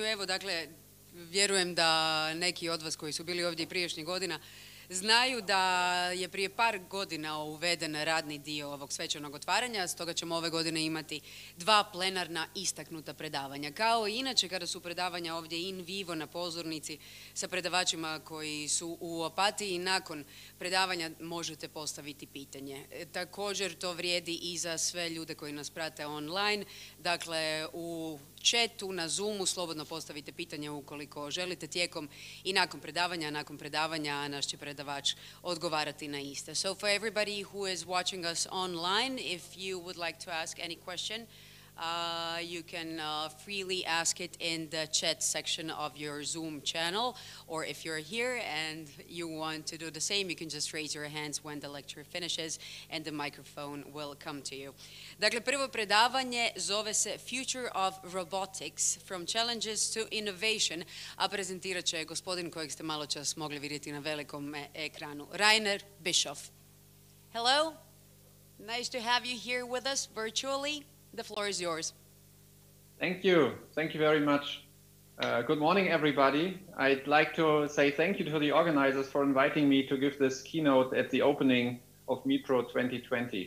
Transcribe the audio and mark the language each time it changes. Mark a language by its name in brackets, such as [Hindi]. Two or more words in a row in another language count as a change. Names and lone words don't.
[Croatian] Evo, dakle, vjerujem da neki od vas koji su bili ovdje i prijašnjih godina znaju da je prije par godina uveden radni dio ovog svečanog otvaranja, stoga ćemo ove godine imati 2 plenarna istaknuta predavanja. Kao i inače kada su predavanja ovdje [Latin] in vivo [Croatian] na pozornici sa predavačima koji su u Opatiji, nakon predavanja možete postaviti pitanje. Također to vrijedi i za sve ljude koji nas prate online, dakle u chatu, na Zoomu, slobodno postavite pitanje ukoliko želite tijekom i nakon predavanja naš će predavač odgovarati na iste. [English] So for everybody who is watching us online, if you would like to ask any question, you can freely ask it in the chat section of your Zoom channel, or if you're here and you want to do the same, you can just raise your hands when the lecture finishes and the microphone will come to you. [Croatian] Dakle, prvo predavanje zove se Future of Robotics, From Challenges to Innovation, a prezentirat će gospodin kojeg ste malo čas mogli vidjeti na velikom ekranu, Rainer Bischoff. [English] Hello, nice to have you here with us virtually. The floor is yours. Thank you. Thank you very much. Good morning, everybody. I'd like to say thank you to the organizers for inviting me to give this keynote at the opening of MIPRO 2020.